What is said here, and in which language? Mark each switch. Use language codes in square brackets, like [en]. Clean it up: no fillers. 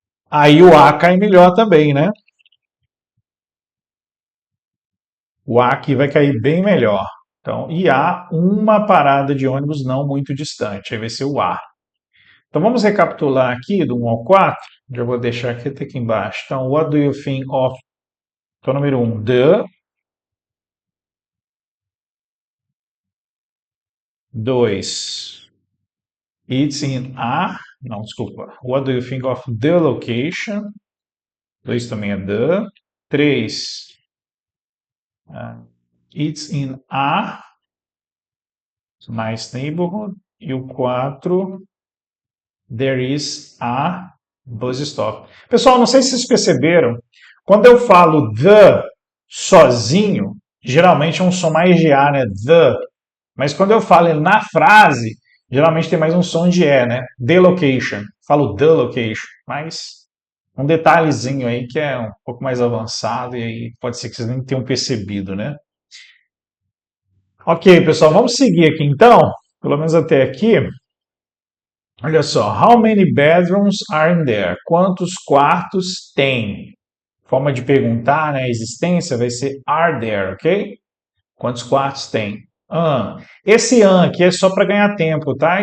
[pt] Aí o A cai melhor também, né? O A aqui vai cair bem melhor. Então, e há uma parada de ônibus não muito distante. Aí vai ser o A. Então vamos recapitular aqui do 1 ao 4. Já vou deixar aqui até aqui embaixo. [en] Então, what do you think of? [pt] Então, número 1, [en] the. 2, it's in a. [pt] Não, desculpa. [en] What do you think of the location? 2 [pt] também é [en] the. 3, it's in a nice neighborhood. [pt] E o 4, [en] there is a bus stop. [pt] Pessoal, não sei se vocês perceberam, quando eu falo the sozinho, geralmente é um som mais de A, né? The. Mas quando eu falo na frase, geralmente tem mais um som de E, né? The location. Falo the location. Mas um detalhezinho aí que é um pouco mais avançado e aí pode ser que vocês nem tenham percebido, né? Ok, pessoal, vamos seguir aqui então, pelo menos até aqui. Olha só, [en] how many bedrooms are in there? [pt] Quantos quartos tem? Forma de perguntar, né? A existência vai ser are there, ok? Quantos quartos tem? Esse aqui é só para ganhar tempo, tá?